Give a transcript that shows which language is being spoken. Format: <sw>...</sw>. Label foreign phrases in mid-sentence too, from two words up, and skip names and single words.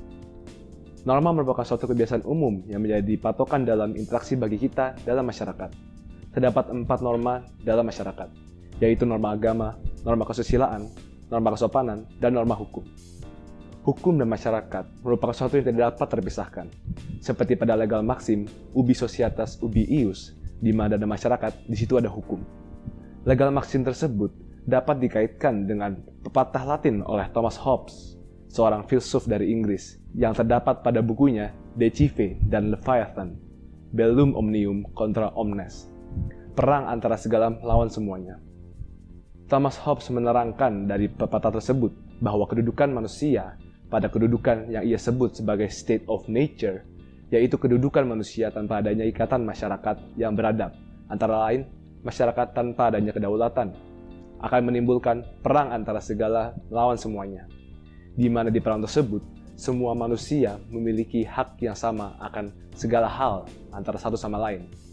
<id>Norma merupakan suatu kebiasaan umum yang menjadi patokan dalam interaksi bagi kita dalam masyarakat. Terdapat 4 norma dalam masyarakat, yaitu norma agama, norma kesusilaan, norma kesopanan, dan norma hukum. Hukum dan masyarakat merupakan sesuatu yang tidak dapat terpisahkan. Seperti pada</id> <en>legal maxim,</en> <la>ubi societas ubi ius,</la> <id>di mana ada masyarakat, di situ ada hukum.</id> <en>Legal maxim</en> <id>tersebut dapat dikaitkan dengan pepatah Latin oleh Thomas Hobbes, seorang filsuf dari Inggris, yang terdapat pada bukunya De Cive dan Leviathan,</id> <la>Bellum omnium contra omnes,</la> <id>perang antara segala lawan semuanya. Thomas Hobbes menerangkan dari pepatah tersebut bahwa kedudukan manusia pada kedudukan yang ia sebut sebagai</id> <en>state of nature,</en> <id>yaitu kedudukan manusia tanpa adanya ikatan masyarakat yang beradab, antara lain masyarakat tanpa adanya kedaulatan, akan menimbulkan perang antara segala lawan semuanya, di mana di perang tersebut, semua manusia memiliki hak yang sama akan segala hal antara satu sama lain.</id>